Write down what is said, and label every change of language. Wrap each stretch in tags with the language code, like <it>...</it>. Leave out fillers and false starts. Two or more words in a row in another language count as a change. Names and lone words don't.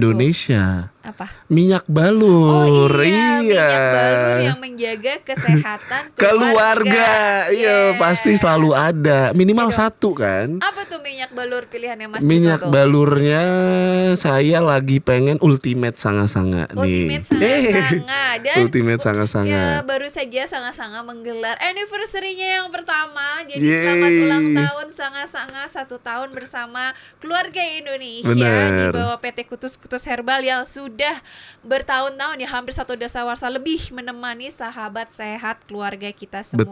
<id>Indonesia. Apa? Minyak balur. Oh iya, minyak balur yang menjaga kesehatan keluarga. Iya, Yes. pasti selalu ada. Minimal satu kan. Apa tuh minyak balur pilihannya Mas Minyak Tito tuh? balurnya saya lagi pengen Ultimate Sanga-Sanga nih. Ultimate Sanga-Sanga. Dan Ultimate Sanga-Sanga. ya, baru saja Sanga-Sanga menggelar anniversary-nya yang pertama. Jadi Yeay. selamat ulang tahun Sanga-Sanga, 1 tahun bersama keluarga Indonesia Bener. di bawah PT Kutus Kutus Herbal yang sudah sudah bertahun-tahun ya, hampir 1 dasawarsa lebih menemani sahabat sehat keluarga kita semua.</id>